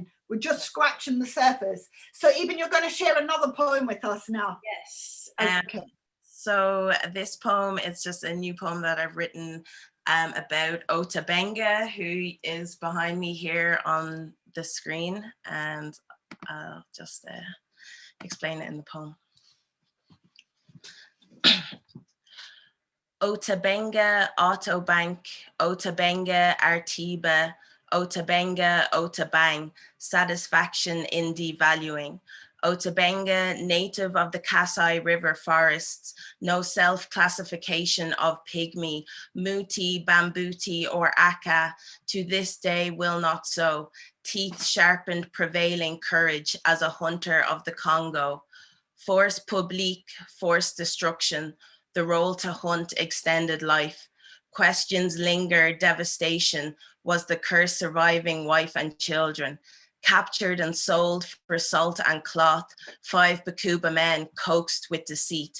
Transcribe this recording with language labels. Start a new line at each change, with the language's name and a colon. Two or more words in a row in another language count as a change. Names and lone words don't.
English: We're just scratching the surface. So Eben, you're going to share another poem with us now. Yes. Okay. So this poem is just a new poem that I've written about Ota Benga, who is behind me here on the screen, and I'll just explain it in the poem. Ota Benga, Auto Bank, Ota Benga, Artiba, Ota Benga, Ota Bang, satisfaction in devaluing. Ota Benga, native of the Kasai River forests, no self-classification of pygmy, muti, bambuti, or aka, to this day will not so, teeth sharpened prevailing courage as a hunter of the Congo. Force publique, force destruction, the role to hunt extended life. Questions linger, devastation, was the curse surviving wife and children. Captured and sold for salt and cloth, 5 Bakuba men coaxed with deceit.